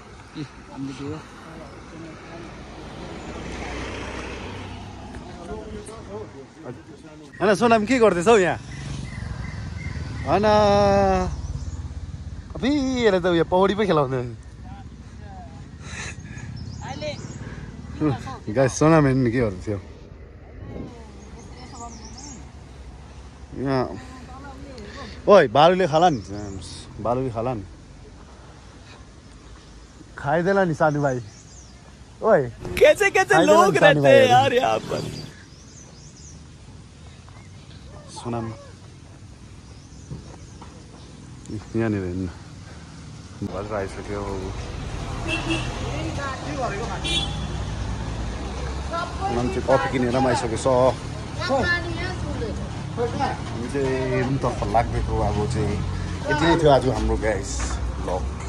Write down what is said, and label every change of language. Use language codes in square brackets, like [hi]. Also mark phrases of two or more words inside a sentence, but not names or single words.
[ne] होइन सोनाम के गर्दैछौ यहाँ होइन कतिले त उयो पौडी पो खेलाउँदै गाइस सोनाम हेर्नु के गर्दैथ्यो यहाँ ओइ बालुले खाला नि बालुले खाला नि खाइदेला नि सानु भाइ ओइ [hi] कैसे कैसे लोग रहते हैं यार यहाँ पर [ne] सोनाम यहाँनिर हेर्नु भएर आइसक्यो सोनाम चाहिँ कफी किनेर पनि आइसक्यो हामी चाहिँ रुमतर्फ लाग्दैको अब चाहिँ यति नै थियो आज हाम्रो [en] guys vlog